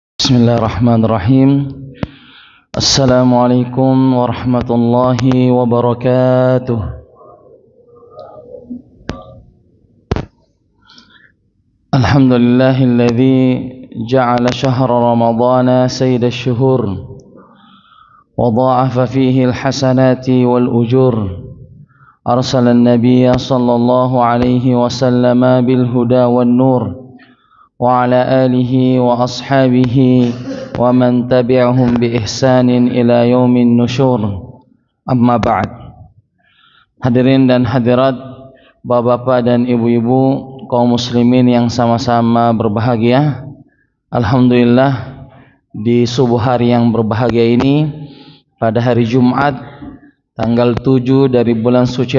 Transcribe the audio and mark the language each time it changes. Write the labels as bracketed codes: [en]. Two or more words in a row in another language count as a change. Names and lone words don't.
[ar] بسم الله الرحمن الرحيم. السلام عليكم ورحمة الله وبركاته. الحمد لله الذي جعل شهر رمضان سيد الشهور وضاعف فيه الحسنات والأجور. أرسل النبي صلى الله عليه وسلم بالهدى والنور وعلى آله وأصحابه ومن تبعهم بإحسان إلى يوم النشور. أما بعد. [id] Hadirin dan hadirat, bapak-bapak dan ibu-ibu, kaum muslimin yang sama-sama berbahagia. Alhamdulillah, di subuh hari yang berbahagia ini, pada hari Jumat tanggal 7 dari bulan suci